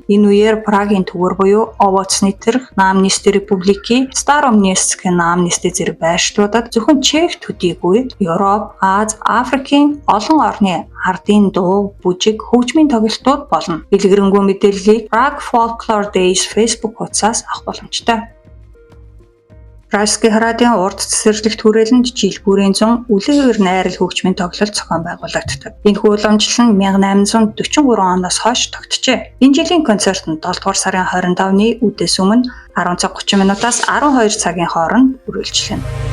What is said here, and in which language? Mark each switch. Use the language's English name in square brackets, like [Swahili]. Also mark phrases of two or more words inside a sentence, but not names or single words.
[Mongolian] Энэ үеэр Прагийн төвөр буюу Ovocny Trh, Námestie Republiky, Staromniestské námestie зэрэг байршлуудад зөвхөн Чех төдийгүй Европ, Аз, Африкийн олон орны ардын дуу, бүжиг, хөгжмийн тоглолтууд болно. Дэлгэрэнгүй мэдээллийг Prague Folklore Days Facebook хуудасаас авах боломжтой. Pražský hradын урд цэцэрлэгт хүрээлэнд жил бүрийн 100 үлээвэр найрал хөгжмийн тоглолт зохион байгуулагддаг. Энэхүү уламжлал нь 1843 оноос хойш тогтжээ. Энэ жилийн концерт нь 7 дугаар сарын 25-ны үдээс өмнө 10 цаг 30 минутаас 12 цагийн хооронд үргэлжлэнэ.